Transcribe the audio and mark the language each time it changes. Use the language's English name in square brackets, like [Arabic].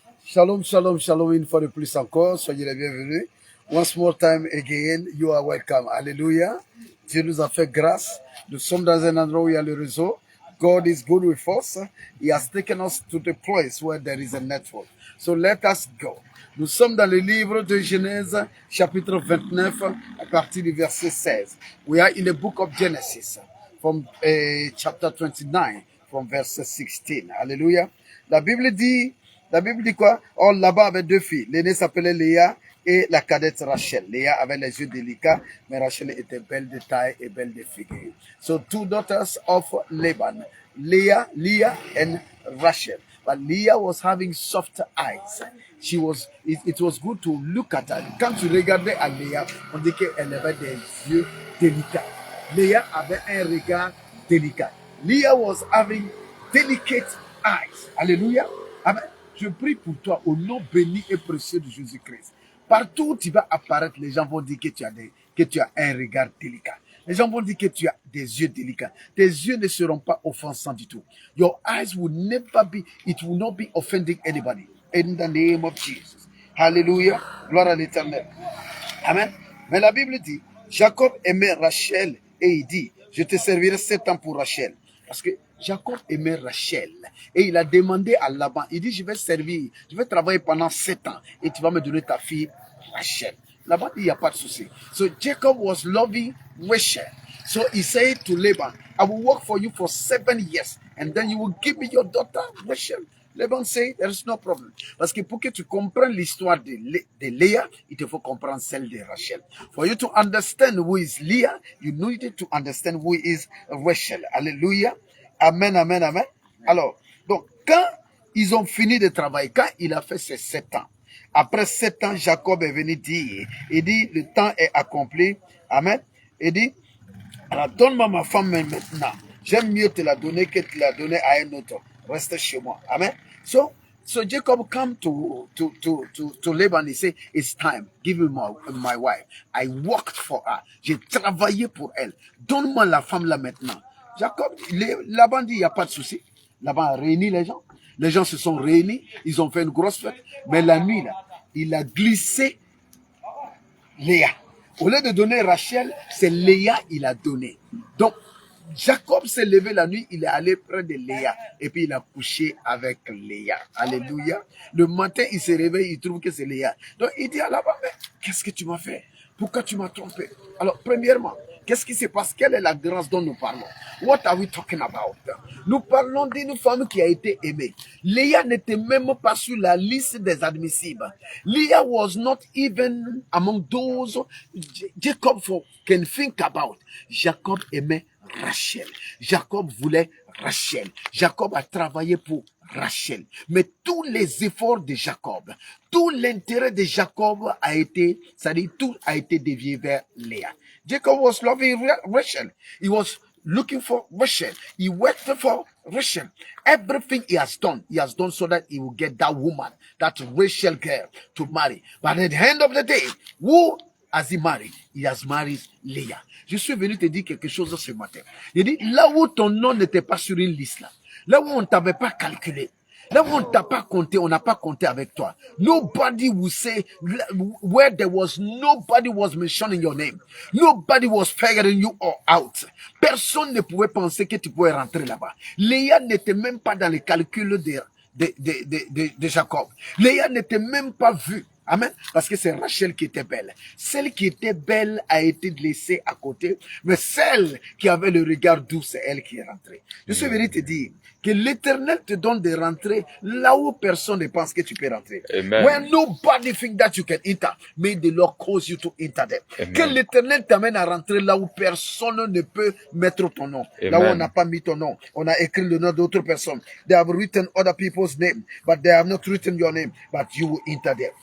[French] Shalom, shalom, shalom, une fois de plus encore. Soyez les bienvenus. [English] Once more time again, you are welcome. [French] Alléluia. Dieu nous a fait grâce. Nous sommes dans un endroit où il y a le réseau. [English] God is good with us. He has taken us to the place where there is a network. So let us go. [French] Nous sommes dans le livre de Genèse, chapitre 29, à partir du verset 16. [English] We are in the book of Genesis, from chapter 29, from verse 16. [French] Alléluia. La Bible dit quoi? Or, là-bas avait deux filles. L'aînée s'appelait Léa et la cadette Rachel. Léa avait les yeux délicats, mais Rachel était belle de taille et belle de figure. [English] So, two daughters of Laban, Leah and Rachel. But Leah was having soft eyes. It was good to look at her. [French] Quand tu regardais à Léa, on dit qu'elle avait des yeux délicats. Léa avait un regard délicat. [English] Leah was having delicate eyes. [French] Alléluia. Amen. Je prie pour toi au nom béni et précieux de Jésus-Christ. Partout où tu vas apparaître, les gens vont dire que tu as un regard délicat. Les gens vont dire que tu as des yeux délicats. Tes yeux ne seront pas offensants du tout. [English] Your eyes will never be, it will not be offending anybody. In the name of Jesus. Hallelujah. [French] Gloire à l'Éternel. [English] Amen. [French] Mais la Bible dit, Jacob aimait Rachel et il dit, je te servirai 7 ans pour Rachel. Parce que Jacob aimait Rachel et il a demandé à Laban, il dit, je vais travailler pendant 7 ans et tu vas me donner ta fille Rachel. Laban dit, il n'y a pas de souci. [English] So Jacob was loving Rachel. So he said to Laban, I will work for you for 7 years and then you will give me your daughter Rachel. Laban say, there is no problem. [French] Parce que pour que tu comprennes l'histoire de Léa, il te faut comprendre celle de Rachel. [English] For you to understand who is Leah, you need to understand who is Rachel. [French] Alléluia. Amen, amen, amen. Alors, donc, quand ils ont fini de travailler, quand il a fait ses 7 ans, après 7 ans, Jacob est venu dire, il dit, le temps est accompli. Amen. Il dit, alors donne-moi ma femme maintenant. J'aime mieux te la donner que te la donner à un autre. Reste chez moi. Amen. [English] So Jacob come to Laban and say, it's time. Give me my wife. I worked for her. [French] J'ai travaillé pour elle. Donne-moi la femme là maintenant. Jacob, Laban dit, il n'y a pas de souci. Laban a réuni les gens. Les gens se sont réunis. Ils ont fait une grosse fête. Mais la nuit, là, il a glissé Léa. Au lieu de donner Rachel, c'est Léa il a donné. Donc, Jacob s'est levé la nuit, il est allé près de Léa et puis il a couché avec Léa. Alléluia. Le matin, il se réveille, il trouve que c'est Léa. Donc, il dit à Laban, mais qu'est-ce que tu m'as fait? Pourquoi tu m'as trompé? Alors, premièrement, qu'est-ce qui se passe? Quelle est la grâce dont nous parlons? [English] What are we talking about? [French] Nous parlons d'une femme qui a été aimée. Léa n'était même pas sur la liste des admissibles. [English] Leah was not even among those Jacob can think about. [French] Jacob aimait Rachel. Jacob voulait Rachel. Jacob a travaillé pour Rachel. Mais tous les efforts de Jacob, tout l'intérêt de Jacob a été, c'est-à-dire tout a été dévié vers Léa. [English] Jacob was loving Rachel. He was looking for Rachel. He worked for Rachel. Everything he has done so that he will get that woman, that Rachel girl to marry. But at the end of the day, who has he married? He has married Leah. [French] Je suis venu te dire quelque chose ce matin. Il dit, là où ton nom n'était pas sur une liste, là où on ne t'avait pas calculé, là où on ne t'a pas compté, on n'a pas compté avec toi. [English] Nobody will say, where there was, nobody was mentioning your name. Nobody was figuring you out. [French] Personne ne pouvait penser que tu pouvais rentrer là-bas. Léa n'était même pas dans les calculs de Jacob. Léa n'était même pas vue. Amen. Parce que c'est Rachel qui était belle. Celle qui était belle a été laissée à côté, mais celle qui avait le regard doux, c'est elle qui est rentrée. Je suis venu te dire que l'Éternel te donne de rentrer là où personne ne pense que tu peux rentrer. Amen. [English] When nobody think that you can enter, may the Lord cause you to enter there. [French] Amen. Que l'Éternel t'amène à rentrer là où personne ne peut mettre ton nom. Amen. Là où on n'a pas mis ton nom. On a écrit le nom d'autres personnes. [English] They have written other people's name, but they have not written your name. But you will enter there.